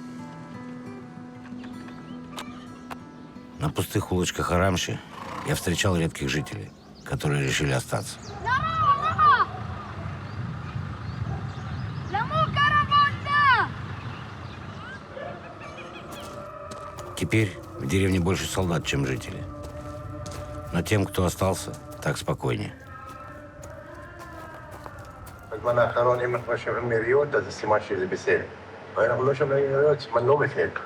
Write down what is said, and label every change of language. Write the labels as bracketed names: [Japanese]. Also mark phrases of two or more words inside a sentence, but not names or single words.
[Russian] На пустых улочках Арамши я встречал редких жителей, которые решили остаться. Теперь в деревне больше солдат, чем жителей. Но тем, кто остался, так спокойнее. [Hebrew] בזמן האחרון, אם אנחנו שומעים יריות, אז זה סימן שזה בסדר. ואנחנו לא שומעים יריות, סימן לא בסדר.